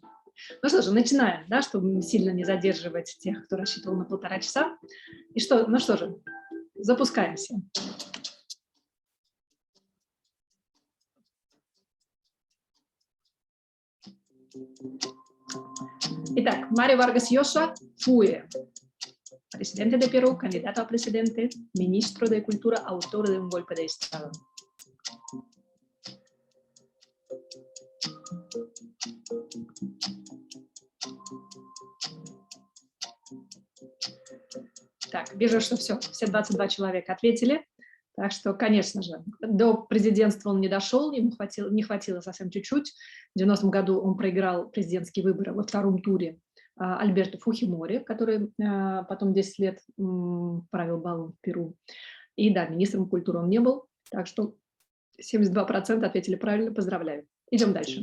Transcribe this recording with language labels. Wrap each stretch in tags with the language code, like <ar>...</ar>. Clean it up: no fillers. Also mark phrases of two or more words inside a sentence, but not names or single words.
<ru>Ну что же, начинаем, да, чтобы сильно не задерживать тех, кто рассчитывал на 1,5 часа. И что, ну что же, запускаемся.</ru> <es>Итак, Марио Варгас Llosa fue presidente de Perú, candidato a presidente, ministro de Cultura, autor de un golpe de Estado.</es> <ru>Так, вижу, что все 22 человека ответили. Так что, конечно же, до президентства он не дошел, ему не хватило совсем чуть-чуть. В 90-м году он проиграл президентские выборы во втором туре Альберту Фухимори, который потом 10 лет правил балом в Перу. И да, министром культуры он не был, так что 72% ответили правильно, поздравляю. Идем дальше.</ru>